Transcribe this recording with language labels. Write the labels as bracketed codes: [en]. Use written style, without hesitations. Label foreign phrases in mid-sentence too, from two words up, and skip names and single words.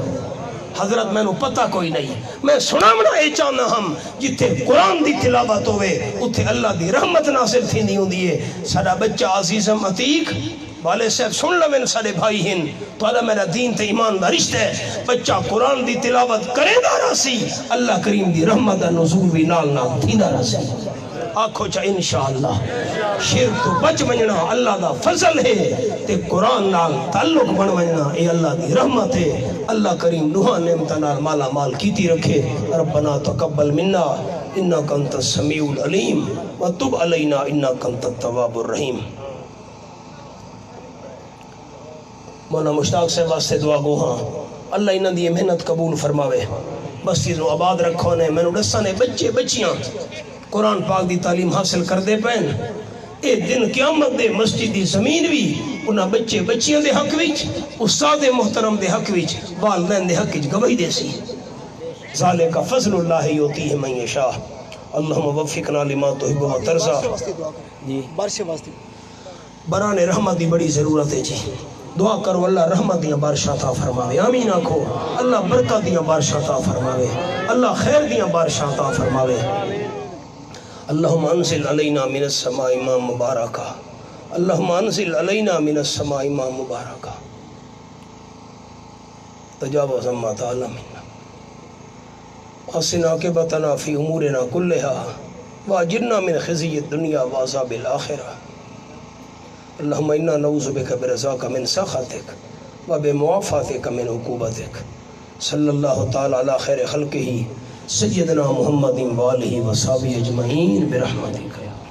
[skr] حضرت میں نو پتہ کوئی نہیں، میں سناونا اے چاہنا ہم جتھے قرآن دی تلاوت ہوئے اتھے اللہ دی رحمت نازل تھی نہیں ہوندی ہے۔ سارا بچہ عزیزم عتیق والے صاحب سن لویں سارے بھائی ہن تو اللہ میرا دین تے ایمان دا رشتہ ہے، بچہ قرآن دی تلاوت کرے دا رسی اللہ کریم دی رحمت دا نزول بھی نال نال تھی دا رسی۔ آکھو چا [ar] انشاءاللہ [skr] شرک تو بچ ونجنا اللہ دا فضل ہے تے قرآن نال تعلق بن ونجنا اے اللہ دی رحمت ہے۔ اللہ کریم دوہاں نعمت نال مالا مال کیتی رکھے۔ [ar] ربنا تقبل منا انک انت السمیع العلیم وتب علینا انک انت التواب الرحیم۔ [skr] مولانا مشتاق صاحب واسطے دعا گو ہاں اللہ انہاں دی محنت قبول فرماوے، مسجد نو آباد رکھو نے میں نو دساں نے بچے بچیاں قرآن پاک دی تعلیم حاصل کر دے پین اے دن قیامت دے مسجد دی زمین بھی انہاں بچے بچیاں دے حق وچ استاد محترم دے حق وچ والدین دے حق وچ گواہی دے سی۔ [ar] ذالک فضل اللہ یؤتیہ من یشاء اللہم وفقنا لما تحب و ترضى۔ [skr] جی بارش واسطے بران رحمت دی بڑی ضرورت ہے جی، دعا کرو اللہ رحمت دیاں بارشاں عطا فرماوے، آمین آکھو، اللہ برکت دیاں بارشاں عطا فرماوے، اللہ خیر دیاں بارشاں عطا فرماوے۔ [ar] اللہم انزل علینا من السماء ماء مبارکا، اللہم انزل علینا من السماء ماء مبارکا تجاوز عما تعالی منا حسنا عاقبتنا فی امورنا کلہا واجرنا من خزی الدنیا وعذاب الآخرہ۔ اللہم انا نعوذ بک برضاک من سخطک وبمعافاتک من عقوبتک۔ صلی اللہ تعالی علی خیر خلقہ سیدنا محمد وآلہ وصحبہ اجمعین برحمتک۔